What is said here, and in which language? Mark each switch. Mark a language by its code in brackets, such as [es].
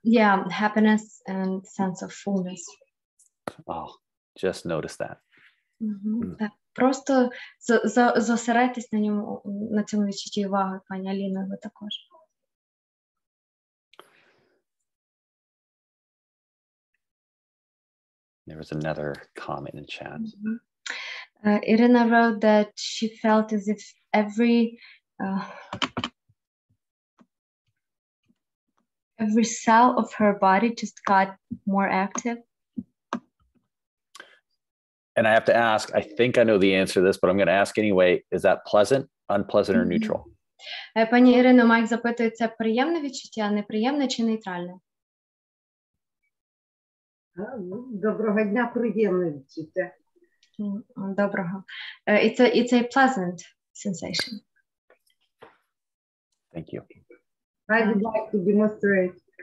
[en] Yeah, happiness and sense of fullness. Oh, just notice that. [uk] Так. Просто зосередьтесь на ньому, на цьому відчутті уваги, пані Аліно, ви також. [en] There was another comment in chat. Irina wrote that she felt as if every cell of her body just got more active. And I have to ask, I think I know the answer to this, but I'm going to ask anyway, is that pleasant, unpleasant, or neutral? [uk] Пані Ірино, Майк запитує, це приємне відчуття, неприємне чи нейтральне? Доброго дня, приємне відчуття. Доброго. [en] It's a pleasant sensation. Thank you. I would like to demonstrate.